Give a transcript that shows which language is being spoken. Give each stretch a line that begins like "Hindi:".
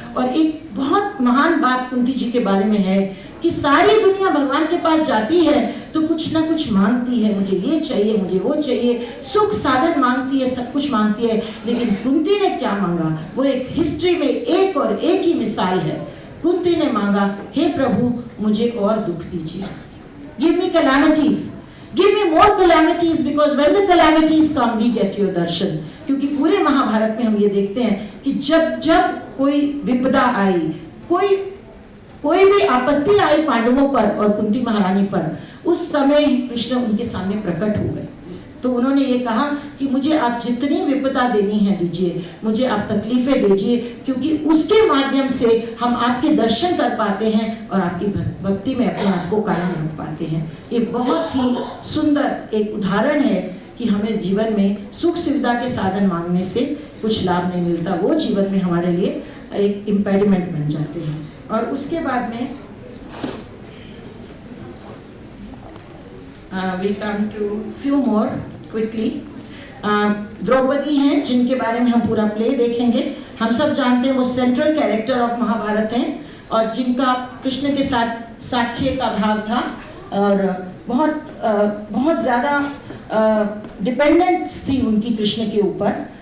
Hindi: और एक बहुत महान बात कुंती जी के बारे में है कि सारी दुनिया भगवान के पास जाती है तो कुछ ना कुछ मांगती है, मुझे ये चाहिए, मुझे वो चाहिए, सुख साधन मांगती है, सब कुछ मांगती है। लेकिन कुंती ने क्या मांगा, वो एक हिस्ट्री में एक और एक ही मिसाल है। कुंती ने मांगा, हे प्रभु मुझे और दुख दीजिए,
English: Give me calamities, give me more calamities, because when the calamities come we get your darshan।
Hindi: क्योंकि पूरे महाभारत में हम ये देखते हैं कि जब जब कोई विपदा आई, कोई भी आपत्ति आई पांडवों पर और कुंती महारानी पर, उस समय कृष्ण उनके सामने प्रकट हो गए। तो उन्होंने ये कहा कि मुझे आप जितनी विपदा देनी है दीजिए, मुझे आप तकलीफें दीजिए, क्योंकि उसके माध्यम से हम आपके दर्शन कर पाते हैं और आपकी भक्ति में अपने आप को कायम रख पाते हैं। ये बहुत ही सुंदर एक उदाहरण है कि हमें जीवन में सुख सुविधा के साधन मांगने से कुछ लाभ नहीं मिलता, वो जीवन में हमारे लिए एक इम्पेडिमेंट बन जाते हैं। और उसके बाद में
English: we come to few more quickly।
Hindi: Draupadi हैं, जिनके बारे में हम पूरा प्ले देखेंगे। हम सब जानते हैं वो
English: central character of Mahabharata
Hindi: हैं, और जिनका कृष्ण के साथ साख्य का भाव था, और बहुत ज़्यादा डिपेंडेंस थी उनकी कृष्ण के ऊपर।